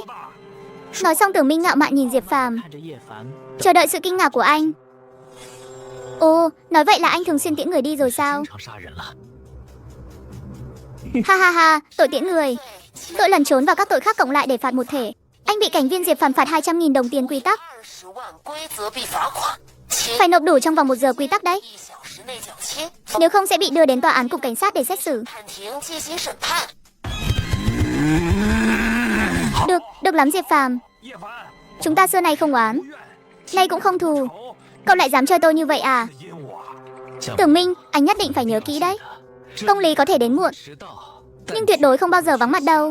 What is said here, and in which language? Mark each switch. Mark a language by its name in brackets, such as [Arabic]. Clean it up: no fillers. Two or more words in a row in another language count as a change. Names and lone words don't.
[Vietnamese] Nói xong Tưởng Minh ngạo mạn nhìn Diệp Phàm, chờ đợi sự kinh ngạc của anh. Ồ, nói vậy là anh thường xuyên tiễn người đi rồi sao? Ha ha ha, tội tiễn người. Tội lần trốn và các tội khác cộng lại để phạt một thể. Anh bị cảnh viên Diệp Phàm phạt 200.000 đồng tiền quy tắc. [Chinese] 20 万规则币罚款， [Vietnamese] Phải nộp đủ trong vòng 1 giờ quy tắc đấy. [Chinese] 1 小时内缴清， [Vietnamese] Nếu không sẽ bị đưa đến tòa án cục cảnh sát để xét xử. [Chinese] 判庭进行审判。 [Vietnamese] Được lắm Diệp Phàm. Chúng ta xưa nay không oán, nay cũng không thù. Cậu lại dám chơi tôi như vậy à? Tưởng Minh, anh nhất định phải nhớ kỹ đấy. Công lý có thể đến muộn, nhưng tuyệt đối không bao giờ vắng mặt đâu.